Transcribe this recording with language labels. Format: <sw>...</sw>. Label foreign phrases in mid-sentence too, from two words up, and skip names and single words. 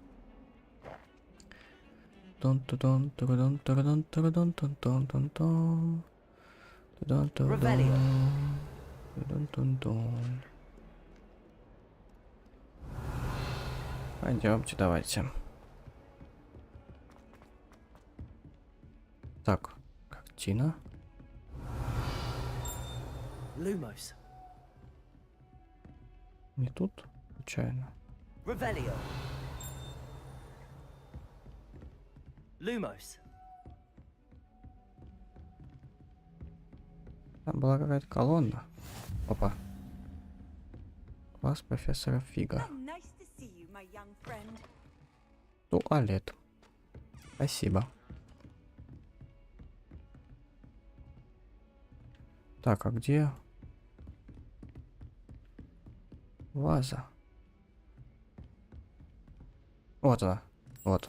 <ru>Пойдемте, давайте. Так, картина.</ru> <la>Lumos.</la> <ru>Не тут, случайно.</ru> <la>Revelio. Lumos.</la> <ru>Там была какая-то колонна. Опа. Класс профессора Фига.</ru> <en>Nice to see you, my young friend.</en> <ru>Туалет. Спасибо. Так, а где ваза? Вот она. Вот.</ru>